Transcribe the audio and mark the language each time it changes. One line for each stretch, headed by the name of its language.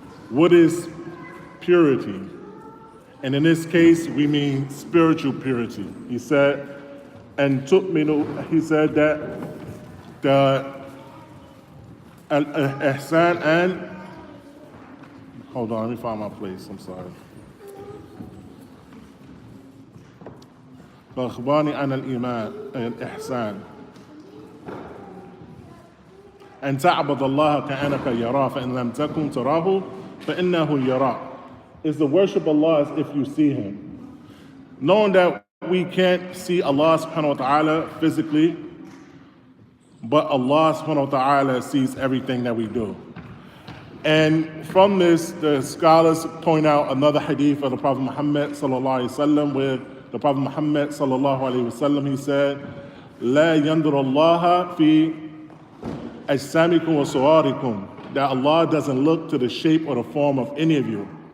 English: What is purity? And in this case, we mean spiritual purity. He said, and tu'minu, he said that the al-ihsan and, hold on, let me find my place, I'm sorry.
Arabic: فأخبرني عن الإيمان الإحسان أن تعبد الله كأنك يراه فإن لم تكن تراه فإنه يراك.
English: Is to worship Allah as if you see Him. Knowing that we can't see Allah subhanahu wa ta'ala physically, but Allah subhanahu wa ta'ala sees everything that we do. And from this, the scholars point out another hadith of the Prophet Muhammad sallallahu alayhi wa sallam, where the Prophet Muhammad sallallahu alayhi wa sallam, he said,
Arabic: لا ينظر الله في أجسامكم وصوركم,
English: that Allah doesn't look to the shape or the form of any of you.